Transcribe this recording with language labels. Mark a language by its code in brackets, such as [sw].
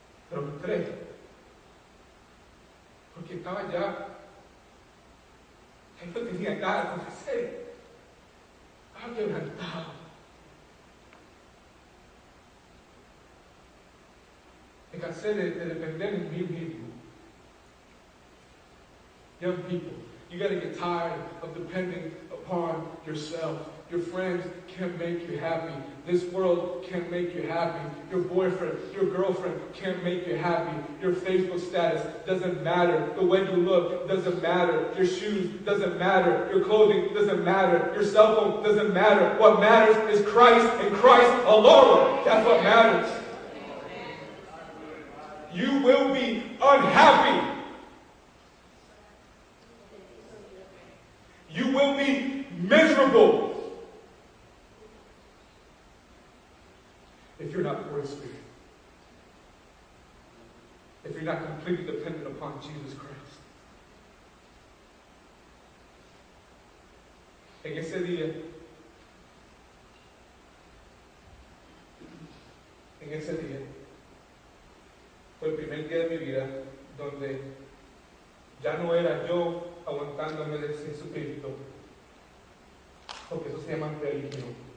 [es] Pero entré, porque estaba ya, yo no tenía nada, confesé, estaba quebrantado. Me cansé de depender en mí mismo. [en] Young people, you got to get tired of depending upon yourself. Your friends can't make you happy. This world can't make you happy. Your boyfriend, your girlfriend can't make you happy. Your Facebook status doesn't matter. The way you look doesn't matter. Your shoes doesn't matter. Your clothing doesn't matter. Your cell phone doesn't matter. What matters is Christ and Christ alone. That's what matters. You will be unhappy. You will be miserable if you're not poor in spirit. If you're not completely dependent upon Jesus Christ. [es] En ese día, fue el primer día de mi vida donde ya no era yo aguantándome de Jesucristo, porque eso se llama religión.